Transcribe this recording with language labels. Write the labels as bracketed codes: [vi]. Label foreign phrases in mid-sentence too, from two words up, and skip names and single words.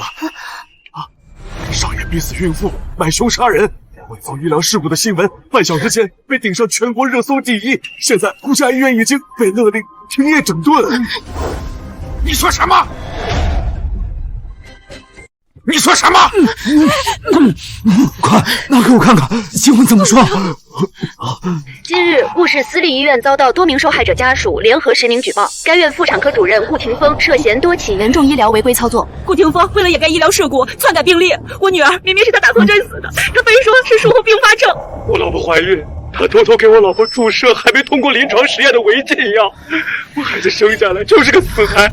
[zh] 啊，少爷逼死孕婦，买凶杀人，潍坊医疗事故的新聞半小時前被顶上全国热搜第一，現在顧家醫院已經被勒令停業整頓。你說什麼？你說什麼？快拿給我看看新聞怎麼說。近日，顧氏私立醫院遭到多名受害者家屬聯合實名舉報，該院婦產科主任顧廷峰涉嫌多起嚴重醫療違規操作。顧廷峰為了掩蓋醫療事故，篡改病歷。我女兒明明是他打錯針死的，他非說是術後併發症。我老婆懷孕，他偷偷給我老婆注射還沒通過臨床實驗的違禁藥，我孩子生下來就是個死胎。